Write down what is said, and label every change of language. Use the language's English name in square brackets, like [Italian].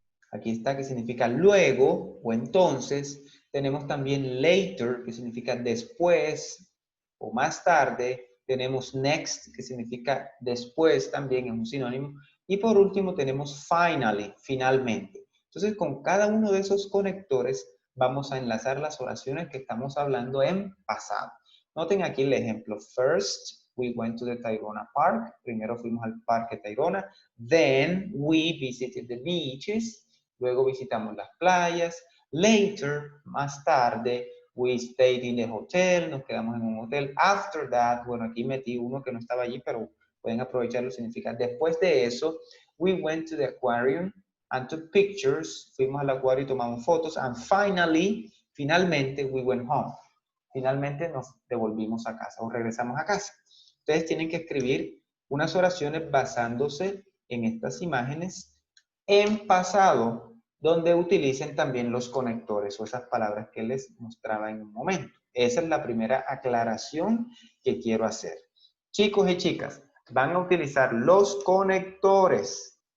[Spanish] Aquí está, que significa luego o entonces. Tenemos también later, que significa después o más tarde. Tenemos next, que significa después, también es un sinónimo. Y por último tenemos finally, finalmente. Entonces, con cada uno de esos conectores vamos a enlazar las oraciones que estamos hablando en pasado. Noten aquí el ejemplo. [English] First, we went to the Tayrona Park. [Spanish] Primero fuimos al Parque Tayrona. [English] Then, we visited the beaches. [Spanish] Luego visitamos las playas. Later, más tarde, [English] we stayed in the hotel. [Spanish] Nos quedamos en un hotel. [English] After that, [Spanish] bueno, aquí metí uno que no estaba allí, pero pueden aprovecharlo, significa después de eso, [English] we went to the aquarium and took pictures. [Spanish] Fuimos al acuario y tomamos fotos. [English] And finally, [Spanish] finalmente, [English] we went home. [Spanish] Finalmente nos devolvimos a casa o regresamos a casa. Ustedes tienen que escribir unas oraciones basándose en estas imágenes en pasado, donde utilicen también los conectores o esas palabras que les mostraba en un momento. Esa es la primera aclaración que quiero hacer. Chicos y chicas, van a utilizar los conectores.